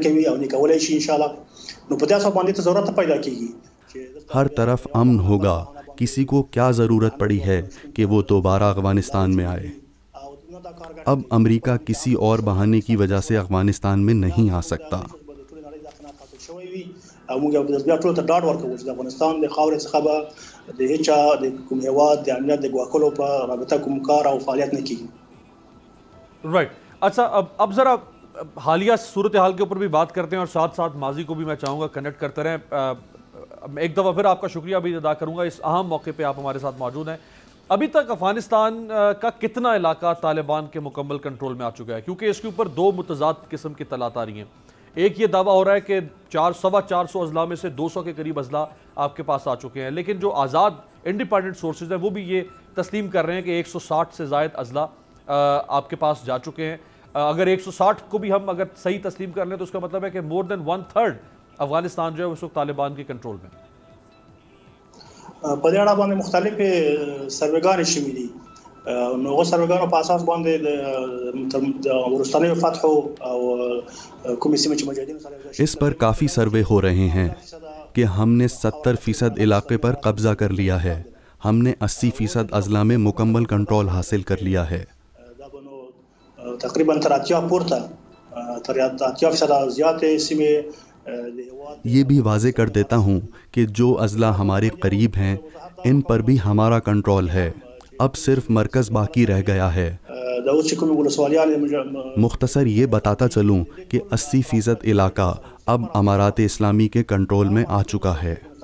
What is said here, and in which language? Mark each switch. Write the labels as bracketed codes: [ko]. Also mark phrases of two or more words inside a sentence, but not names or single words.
[ur] ہر طرف امن ہوگا کسی کو کیا ضرورت پڑی ہے کہ وہ دوبارہ افغانستان میں آئے؟ اب امریکہ کسی اور بہانے کی وجہ سے افغانستان میں نہیں آ سکتا۔ [ps] موږ بیا ټول ته ډاډ ورکوو چې د افغانستان د خاورې څخه به د هیچا د کوم هیواد د امنیت د ګواښلو په رابطه کوم کار او فعالیت نه کیږي۔ [ur] رائٹ، اچھا اب ذرا حالیہ صورتحال کے اوپر بھی بات کرتے ہیں اور ساتھ ساتھ ماضی کو بھی میں چاہوں گا کنیکٹ کرتے رہیں۔ ایک دفعہ پھر آپ کا شکریہ بھی ادا کروں گا، اس اہم موقع پہ آپ ہمارے ساتھ موجود ہیں۔ ابھی تک افغانستان کا کتنا علاقہ طالبان کے مکمل کنٹرول میں آ چکا ہے؟ کیونکہ اس کے اوپر دو متضاد قسم کی اطلاعات آ رہی ہیں۔ ایک یہ دعویٰ ہو رہا ہے کہ 400 اضلاع میں سے 200 کے قریب اضلاع آپ کے پاس آ چکے ہیں، لیکن جو آزاد [en] independent sources [ur] ہیں وہ بھی یہ تسلیم کر رہے ہیں کہ 160 سے زائد اضلاع آپ کے پاس جا چکے ہیں۔ اگر 160 کو بھی ہم اگر صحیح تسلیم کر لیں تو اس کا مطلب ہے کہ [en] more than [ur] 1/3 افغانستان جو ہے اس وقت طالبان کے کنٹرول میں۔ [ps] په دې اړه باندې مختلف سروېګانې شوي دي، نو هغو سروېګانو په اساس باندې د وروستنیو فتحو او کومې سیمې چې مجاهدینو سره [ur] اس پر کافی سروے ہو رہے ہیں کہ ہم نے 70% علاقے پر قبضہ کر لیا ہے، ہم نے 80% اضلاع میں مکمل کنٹرول حاصل کر لیا ہے۔ [ps] تقریباً تر 80 پورته تر 80% زیاتې سیمې۔ [ur] یہ بھی واضح کر دیتا ہوں کہ جو اضلاع ہمارے قریب ہیں ان پر بھی ہمارا کنٹرول ہے، اب صرف مرکز باقی رہ گیا ہے۔ مختصر یہ بتاتا چلوں کہ 80% علاقہ اب امارات اسلامی کے کنٹرول میں آ چکا ہے۔